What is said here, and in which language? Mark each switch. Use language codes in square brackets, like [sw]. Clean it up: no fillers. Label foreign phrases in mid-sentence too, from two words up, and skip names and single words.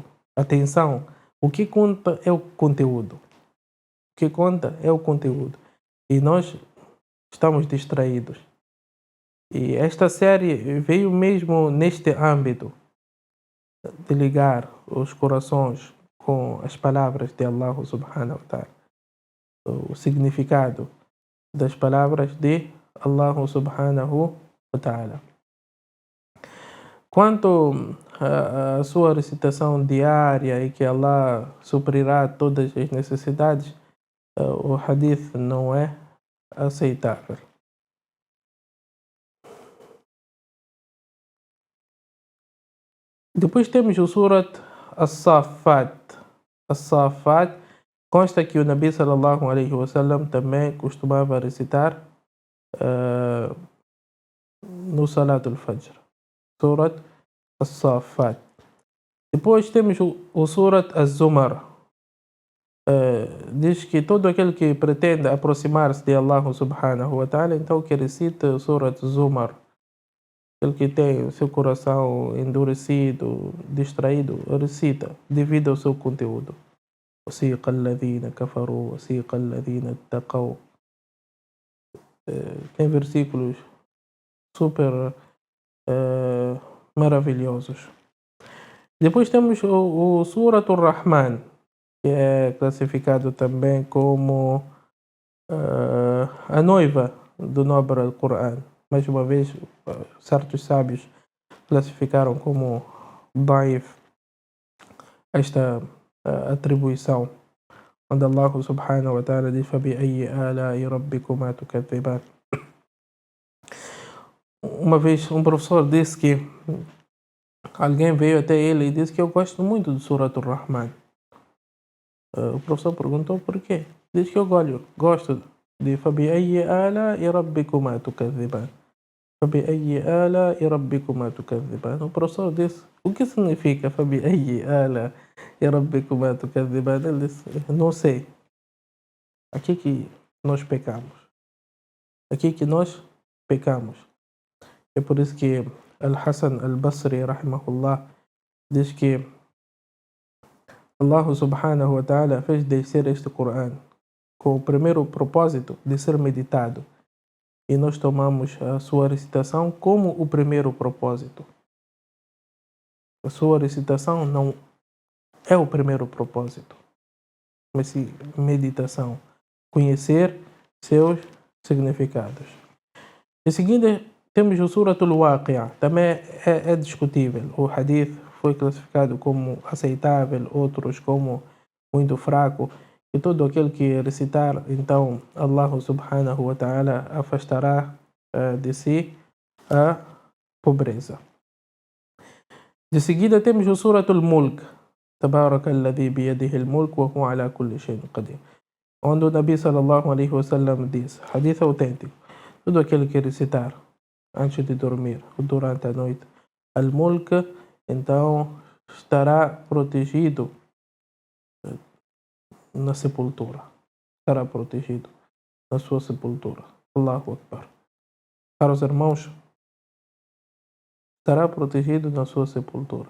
[pt] Atenção, o que conta é o conteúdo. E nós estamos distraídos. E esta série veio mesmo neste âmbito de ligar os corações com as palavras de [ar] الله سبحانه وتعالى. [pt] O significado das palavras de [ar] الله سبحانه وتعالى. [pt] Quanto à sua recitação diária e que Allah suprirá todas as necessidades, o hadith não é aceitável. Depois temos o [ar] سورة الصافات. [pt] As-Saffat consta que o [ar] نبي صلى الله عليه وسلم [pt] também costumava recitar no [ar] صلاة الفجر. سورة الصافات. [pt] Depois temos o [ar] سورة الزمر. [pt] Diz que todo aquele que pretende aproximar-se de [ar] الله سبحانه وتعالى, [pt] então que recita o [ar] سورة زمر. [pt] Aquele que tem o seu coração endurecido, distraído, recita devido ao seu conteúdo. [ar] وَسِيقَ الَّذِينَ كَفَرُوا وَسِيقَ الَّذِينَ اتَّقَوْا. [pt] Tem versículos super maravilhosos. Depois temos o [ar] سورة الرحمن, [pt] que é classificado também como a noiva do nobre Al-Qur'an. Mais uma vez, certos sábios classificaram como daif esta atribuição, onde [ar] الله سبحانه وتعالى [pt] diz [ar] فَبِأَيِّ آلَاءِ رَبِّكُمَا تُكَذِّبَانِ. [pt] Uma vez um professor disse que alguém veio até ele e disse que eu gosto muito do [ar] سورة الرحمن. [pt] O professor perguntou por quê. Diz que eu gosto de [ar] فَبِأَيِّ آلَاءِ رَبِّكُمَا تُكَذِّبَانِ. فَبِأَيِّ آلَاءِ رَبِّكُمَا تُكَذِّبَانِ. [pt] O professor disse, o que significa [ar] فَبِأَيِّ آلَاءِ رَبِّكُمَا تُكَذِّبَانِ? [pt] Ele disse, não sei. Aqui que nós pecamos. É por isso que Al-Hasan al-Basri, rahimahullah, diz que [ar] الله سبحانه وتعالى [pt] fez descer este Coran com o primeiro propósito de ser meditado. E nós tomamos a sua recitação como o primeiro propósito. A sua recitação não é o primeiro propósito, mas sim meditação. Conhecer seus significados. Em seguida, temos o Surat al-Waqi'ah. Também é discutível. O hadith foi classificado como aceitável, outros como muito fraco. E todo aquele que recitar, então [ar] الله سبحانه وتعالى [pt] afastará de si a pobreza. De seguida temos o [ar] سورة الملك تبارك الذي بيده الملك وهو على كل شيء قدير, [pt] onde o [ar] نبي صلى الله عليه وسلم [pt] diz, hadith autêntico, todo aquele que recitar antes de dormir ou durante a noite al-Mulk, então estará protegido na sepultura, estará protegido na sua sepultura. [ar] الله أكبر. [pt] Caros irmãos, estará protegido na sua sepultura.